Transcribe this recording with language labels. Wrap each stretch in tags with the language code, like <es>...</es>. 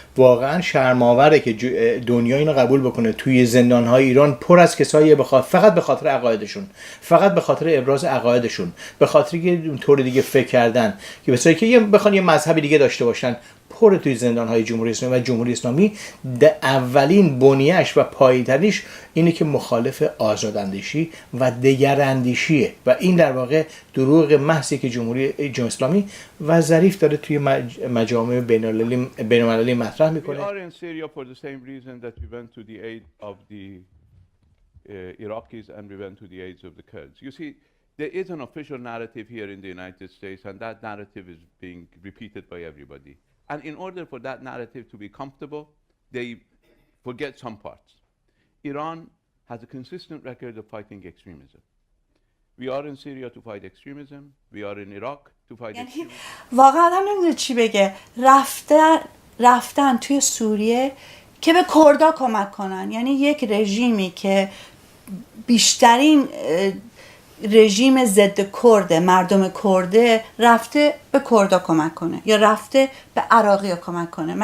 <fa>واقعا شرم‌آوره که دنیا اینو قبول بکنه توی زندان‌های ایران پر از کسایی فقط به خاطر عقایدشون، فقط به خاطر ابراز عقایدشون، به خاطر که طور دیگه فکر کردن که بسیاری که بخوان یه مذهبی دیگه داشته باشن، پر توی زندان‌های جمهوری اسلامی. و جمهوری اسلامی اولین بنیه‌اش و پایه‌ترینش اینه که مخالف آزاداندیشی و دگراندیشیه و این در واقع دروغ محضی که جمهوری اسلامی و ظریف داره توی مجامع بین‌المللی مطرح میکنه.</fa> <en>We are in Syria for the same reason that we went to the aid of the Iraqis and we went to the aid of the Kurds. You see, there is an official narrative here in the United States and that narrative is being repeated by everybody. And in order for that narrative to be comfortable, they forget some parts. Iran has a consistent record of fighting extremism. We are in Syria to fight extremism. We are in Iraq to fight extremism.</en> <fa>واقعا آدم نمیدونه چی بگه. رفتن توی سوریه که به کردها کمک کنن. یعنی یک رژیمی که بیشترین رژیم ضد کرده، مردم کرده، رفته به کردها کمک کنه یا رفته به عراقی‌ها کمک کنه.</fa>